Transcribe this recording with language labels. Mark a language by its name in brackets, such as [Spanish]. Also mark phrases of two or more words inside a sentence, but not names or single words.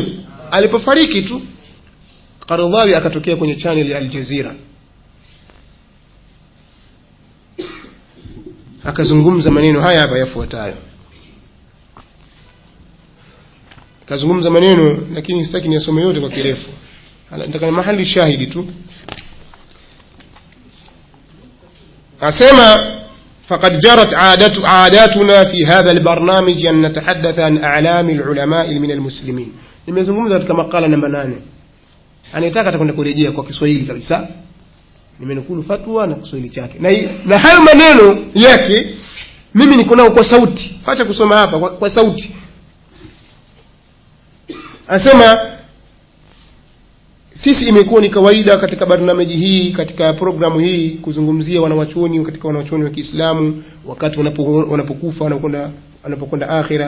[Swahili] Alipofariki tu Qaradawi akatokea kwenye channel ya Al Jazeera akazungumza maneno haya hapa yafuatayo. Akazungumza maneno, lakini sitaki nisome yote kwa kirefu, nataka mahali shahidi tu. [Arabic] Asema فقد جرت عاداتنا في هذا البرنامج أن نتحدث عن أعلام العلماء من المسلمين. [Swahili] nimezungumza katika makala namba 8. Anataka atakwenda kurejea kwa Kiswahili kabisa. Nimenukulu fatwa na Kiswahili chake. Na hayo maneno yake mimi niko nao kwa sauti. Acha kusoma hapa kwa sauti. Asema sisi imekuwa ni kawaida katika barnamiji hii, katika programu hii, kuzungumzia wanawachuoni katika wanawachuoni wa Kiislamu wakati wanapokufa wanapokwenda akhira.